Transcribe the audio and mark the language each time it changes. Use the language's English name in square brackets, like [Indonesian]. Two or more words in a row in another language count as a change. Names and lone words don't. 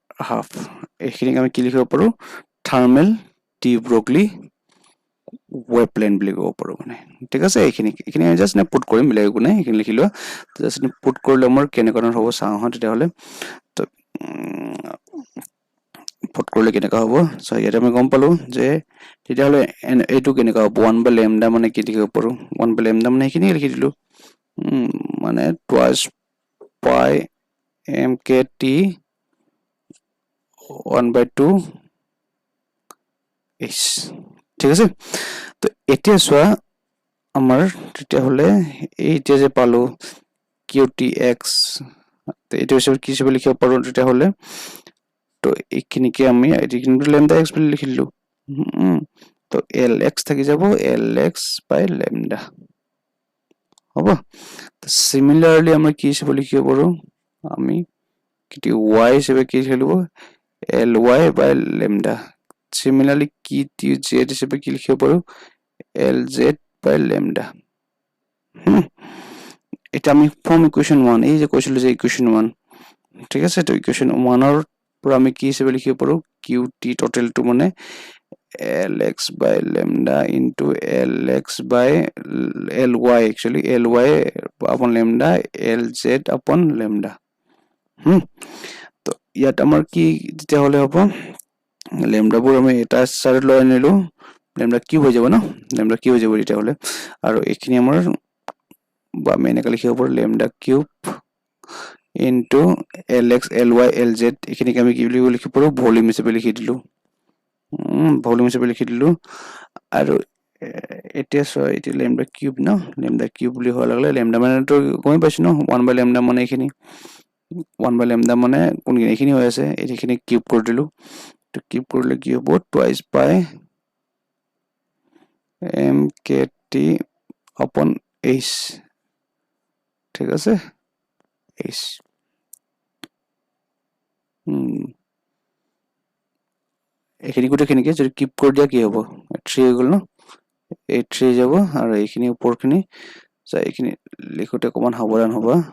[Assamese] এইখিনিক আমি কি লিখিব পাৰোঁ, থাৰ্মেল ডি ব্ৰগলি [English] wave plane [Assamese] বুলি ক'ব পাৰোঁ মানে ঠিক আছে এইখিনি আমি [English] just put [Assamese] কৰিম বেলেগ একো নাই এইখিনি লিখি লোৱা [English] just put [Assamese] কৰিলে আমাৰ কেনেকুৱা ধৰণৰ হ'ব চাওঁ আহা তেতিয়াহ'লে তো পুট কৰিলে কেনেকুৱা হ'ব চ' ইয়াতে আমি গম পালোঁ যে তেতিয়াহ'লে এইটো কেনেকুৱা হ'ব [English] 1 by lambda [Assamese] মানে কি লিখিব পাৰোঁ [English] 1 by lambda [Assamese] মানে এইখিনি লিখি দিলোঁ মানে [English] twice pi mkt 1 by 2 h [Assamese] ঠিক আছে তো এতিয়া চোৱা আমাৰ তেতিয়াহ'লে এতিয়া যে পালোঁ qtx এইটো হিচাপে কি হিচাপে লিখিব পাৰোঁ তেতিয়াহ'লে তো এইখিনিকে আমি এইখিনি [English] lambda x [Assamese] বুলি লিখি দিলোঁ তো lx থাকি যাব [English] lx by lambda [Assamese] হ'ব তো সিমিলাৰলি আমরা কি হিসাবে লিখিব পাৰোঁ আমি কিটি y হিসাবে কি লিখিব [English] ly by lambda [Assamese] সিমিলারলি কি টি z হিসাবে কি লিখিব পাৰোঁ [English] lz by lambda [Assamese] এটা আমি [English] from equation [Assamese] 1 এই যে কৈছিলো যে ইকুয়েশন 1 ঠিক আছে তো ইকুয়েশন 1 এর পুরো আমি কি হিসাবে লিখিব পাৰোঁ qt [English] total two [Assamese] মানে [English] lx by lambda into lx by ly actually ly upon lambda lz upon lambda [Assamese] তো ইয়াত আমাৰ কি তেতিয়া হলে হ'ব lambda বোৰ আমি এটা সাইড লৈ আনিলো [English] lambda cube [Assamese] হৈ যাব ন [English] lambda cube [Assamese] হৈ যাব তেতিয়া হলে আৰু এইখিনি আমাৰ বা আমি এনেকৈ লিখিব পাৰোঁ [English] lambda cube into lx ly lz [Assamese] এইখিনিকে আমি কি বুলি লিখিব পাৰোঁ ভলিউম হিচাপে লিখি দিলো ভলিউম হিচাপে লিখি দিলো আৰু এতিয়া সো এটি [English] lambda cube [Assamese] ন [English] lambda cube [Assamese] বুলি হোৱা লাগলে lambda মানে তো গমে পাইছো ন [English] 1 by lambda [Assamese] মানে এইখিনি [English] 1 by lambda [Assamese] মানে কোন এইখিনি হৈ আছে এইখিনি কিউব কৰি দিলো তো কিউব কৰিলে কি হ'ব [English] twice pi mkt upon h [Assamese] ঠিক আছে h এইখিনি গোটেইখিনিকে যদি কিউব কৰি দিয়া কি হ'ব 3 হৈ গ'ল ন এই 3 যাব আৰু এইখিনি ওপৰখিনি যা এইখিনি লিখোতে অকমান সাৱধান হ'বা